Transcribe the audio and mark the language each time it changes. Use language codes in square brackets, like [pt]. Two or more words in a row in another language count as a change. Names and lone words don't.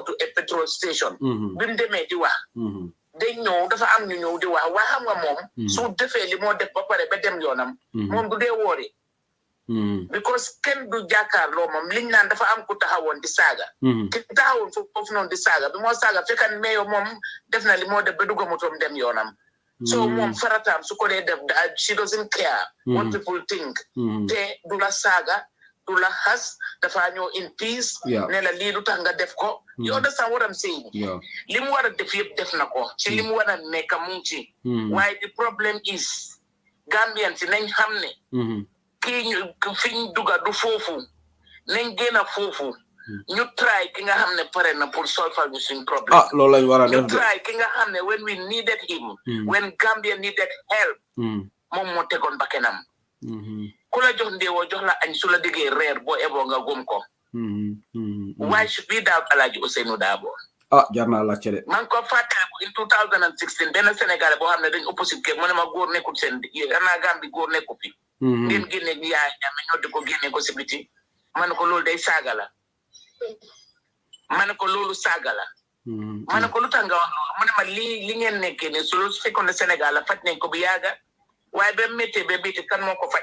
[wo] tu petrol station bi mu demee di wax day ñëw dafa am ñu ñëw di wax waa xam nga moom su defee li moo def ba pare ba dem yoonam moom du dee woori because kenn du jàkkaarloo moom liñ naan dafa am ku taxawoon di saaga ki taxawoon foofu noonu di saaga bi moo saaga fekkan meyo moom def na li moo def ba dugga motom dem yoonam so moom farataam su ko dee def [en] she doesn't care what people think [wo] te du la saaga du la xas dafa ñëw [en] in peace [wo] ne la lii lu tax nga def ko [en] you understand what I'm saying [wo] li mu war a def yëpp def na ko ci li mu war a nekk mu ngi ci waaye [en] the problem is Gambian [wo] si nañ xam ne kii fi ñu dugga du foofu nañ génn a foofu ñu try ki nga xam ne pare na pour solve ñu suñ problème loolu lañ war a def ñu try ki nga xam ne [en] when we needed him when Gambia needed help [wo] moom moo tegoon bakkenam ku la jox ndéewoo jox la añ su la diggee reer boo eboo nga gëm ko [en] why should we doubt Alhaji Ousainou Darboe [wo] jar naa laajte de man ko fàttaliku in 2016 benn Sénégalais boo xam ne dañ opposite ke mu ne ma góor nekkul seen xanaa Gambie góor nekku fi ngeen génne yaay ñame ñoo di ko génne ko si biti ma ne ko loolu day saaga la ma ne ko loolu saaga la ma ne ko lu tax nga wax loolu mu ne ma li ngeen nekkee ne su fekkoon ne Sénégal la faj nañ ko bu yaaga waaye ba métti kan moo ko faj